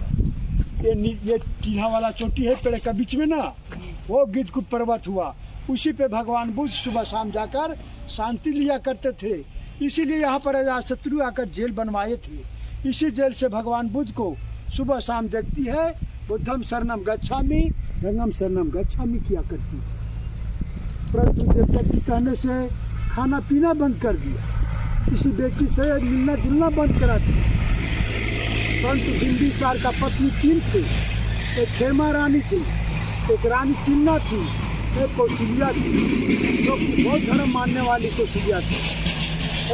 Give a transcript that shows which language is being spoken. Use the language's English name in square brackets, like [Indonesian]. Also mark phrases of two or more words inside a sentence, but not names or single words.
[Hindi] ये टीना वाला चोटी है पेड़ का बीच में ना, वो गिद्धकुट पर्वत हुआ। उसी पे भगवान बुद्ध सुबह शाम जाकर शांति लिया करते थे। इसीलिए यहाँ पर अजातशत्रु आकर जेल बनवाए थे। इसी जेल से भगवान बुद्ध को सुबह शाम देखती है, [Pali] बुद्धम शरणम गच्छामि, गंगम शरणम गच्छामि [Hindi] किया करती है। परंतु देवदत्त के कहने से खाना पीना बंद कर दिया, किसी व्यक्ति से मिलना जुलना बंद करा दिया। परंतु बिंबिसार का पत्नी 3 थी, एक खेमा रानी थी, एक रानी चिन्ना थी, एक कौशल्या थी, जो कि बौद्ध धर्म मानने वाली कौशल्या थी।